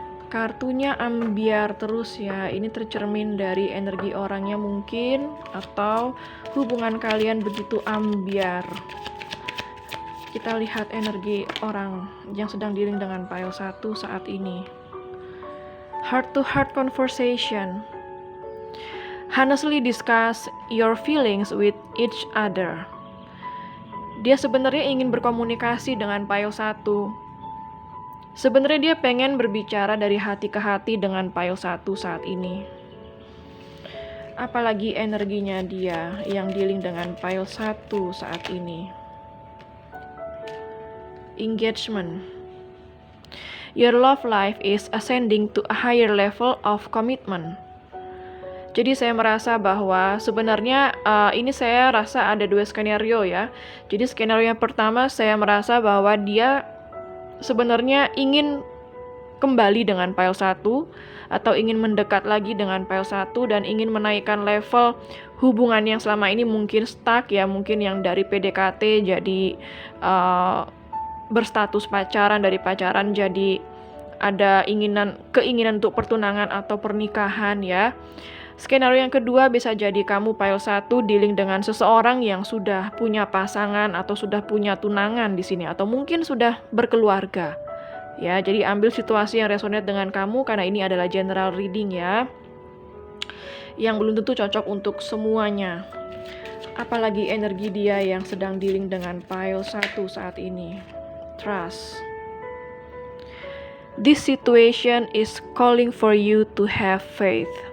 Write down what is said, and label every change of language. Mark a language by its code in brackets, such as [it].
[id] Kartunya ambiar terus ya, ini tercermin dari energi orangnya mungkin, atau hubungan kalian begitu ambiar. Kita lihat energi orang yang sedang dealing dengan pile 1 saat ini. [en] Heart to heart conversation. Honestly discuss your feelings with each other. [id] Dia sebenarnya ingin berkomunikasi dengan pile 1. Sebenarnya dia pengen berbicara dari hati ke hati dengan pile 1 saat ini. Apalagi energinya dia yang dealing dengan pile 1 saat ini. [en] Engagement. Your love life is ascending to a higher level of commitment. [id] Jadi saya merasa bahwa sebenarnya ini saya rasa ada 2 skenario ya. Jadi skenario yang pertama saya merasa bahwa dia sebenarnya ingin kembali dengan pile 1 atau ingin mendekat lagi dengan pile 1 dan ingin menaikkan level hubungan yang selama ini mungkin stuck ya, mungkin yang dari PDKT jadi berstatus pacaran, dari pacaran jadi ada keinginan untuk pertunangan atau pernikahan ya. Skenario yang kedua bisa jadi kamu pile 1 dealing dengan seseorang yang sudah punya pasangan atau sudah punya tunangan di sini atau mungkin sudah berkeluarga. Ya, jadi ambil situasi yang resonate dengan kamu karena ini adalah general reading ya. Yang belum tentu cocok untuk semuanya. Apalagi energi dia yang sedang dealing dengan pile 1 saat ini. [en] Trust. This situation is calling for you to have faith.